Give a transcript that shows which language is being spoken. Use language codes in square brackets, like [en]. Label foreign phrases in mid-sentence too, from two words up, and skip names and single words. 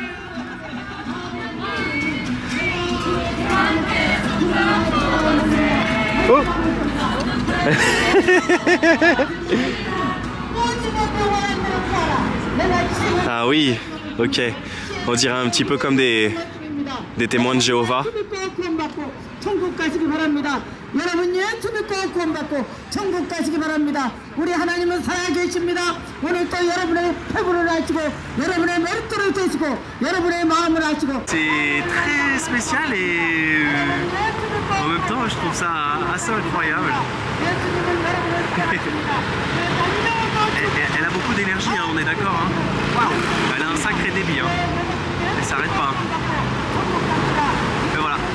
[fr] Oh. Ah oui, ok. On dirait un petit peu comme des témoins de Jéhovah. [ko] 천국 가시기 바랍니다. 여러분 예수 믿고 구원받고 천국 가시기 바랍니다. 우리 하나님은 살아계십니다. 오늘 또 여러분의 패부를 하시고 여러분의 머리털을 되시고 여러분의 마음을 하시고. [fr] C'est très spécial et en même temps je trouve ça assez incroyable. Elle a beaucoup d'énergie, hein, on est d'accord. Hein. Waouh, elle a un sacré débit. Hein. Elle s'arrête pas. Mais voilà.